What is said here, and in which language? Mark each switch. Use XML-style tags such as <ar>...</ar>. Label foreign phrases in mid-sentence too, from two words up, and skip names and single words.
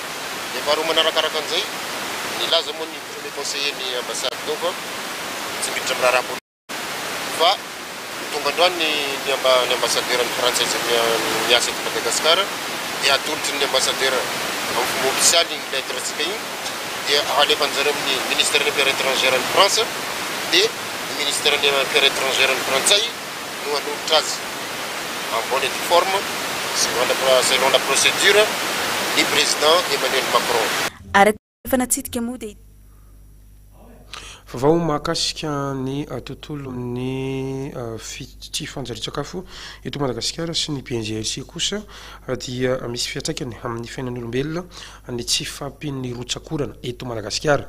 <mg>Dia faharoa manarakaraka an'izay nilaza moa ny</mg> <fr>premier conseiller</fr> <mg>ny ambassade tao fa tsy miditra amin'ny raha politique fa tonga androany ny ambassadeur ny Frantsay miasa eto Madagasikara dia atolotry ny ambassadeur amin'ny fomba ofisialy ny lettre tsika igny dia alefan'zareo amin'ny</mg> <fr>ministère des affaires étrangères</fr> <mg>ny France dia ny</mg> <fr>ministère des affaires étrangères</fr> <mg>ny Frantsay no anolotra azy</mg> <fr>en bonne et due forme selon la procédure</fr> <mg>ny président Emmanuel Macron. Fanatsitika moa dia vao mahakasika ny tontolo ny tsy fanjarin-tsakafo eto Madagasikara sy ny PNGRC kosa dia misy fiantraikany amin'ny fiainan'olombelona ny tsy fahampian'ny rotsakorana eto Madagasikara.</mg>